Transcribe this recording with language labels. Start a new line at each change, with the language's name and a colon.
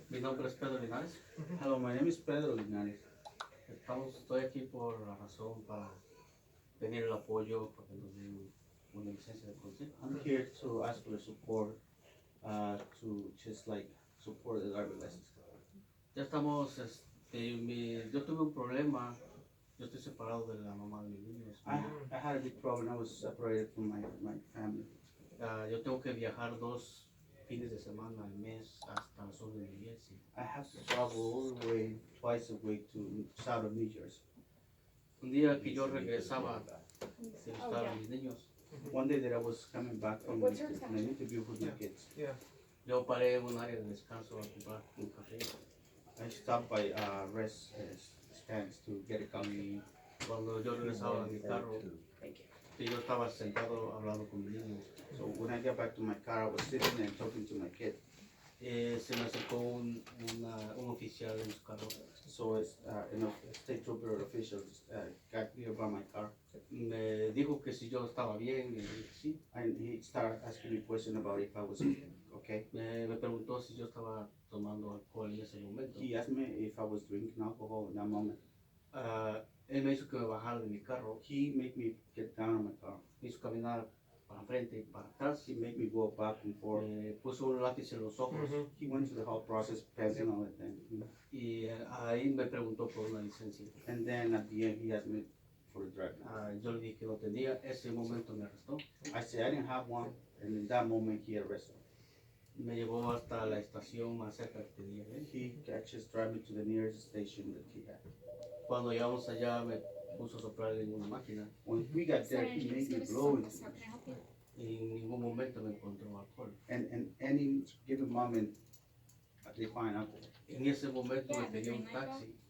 Spanish: Mi nombre es Pedro Linares.
English: Hello, my name is Pedro Linares.
Spanish: Estoy aquí por la razón para pedir el apoyo para que nos den una licencia de conducir.
English: I'm here to ask for support, to just like support the driver license.
Spanish: Ya estamos, yo tuve un problema. Yo estoy separado de la mamá de mis niños.
English: I had a big problem. I was separated from my family.
Spanish: Yo tengo que viajar 2 fines de semana al mes hasta el sur de New Jersey.
English: I have to travel all the way twice a week to south of New Jersey.
Spanish: Un día que yo regresaba de estar a mis niños,
English: one day that I was coming back from What's your an interview with my kids, Yeah.
Spanish: yo paré en un área de descanso a comprar un café.
English: I stopped by rest stands to get a coffee.
Spanish: Cuando yo regresaba a mi carro, que yo estaba sentado hablando con mi niño.
English: So when I got back to my car, I was sitting and talking to my kid.
Spanish: Se me acercó un oficial en su carro.
English: So a state trooper official got nearby my car.
Spanish: Me dijo que si yo estaba bien, y le dije sí.
English: And he started asking me questions about if I was okay.
Spanish: Me preguntó si yo estaba tomando alcohol en ese momento.
English: He asked me if I was drinking alcohol in that moment.
Spanish: Él me hizo que me bajara de mi carro.
English: He made me get down on my car.
Spanish: Me hizo caminar para frente y para atrás.
English: He made me go back and forth.
Spanish: Puso un lápiz en los ojos.
English: He went through the whole process, passing all the thing.
Spanish: Y ahí me preguntó por una licencia.
English: And then at the end he asked me for a driver.
Spanish: Yo le dije que no tenía. Ese momento me arrestó.
English: I said I didn't have one, and in that moment he arrested me.
Spanish: Me llevó hasta la estación más cerca que tenía.
English: He just drive me to the nearest station that he had.
Spanish: Cuando llegamos allá me puso a soplar en una máquina.
English: When we got there, he made me blow it.
Spanish: Y en ningún momento me encontró alcohol.
English: And any given moment, they find alcohol.
Spanish: En ese momento me pidió un taxi.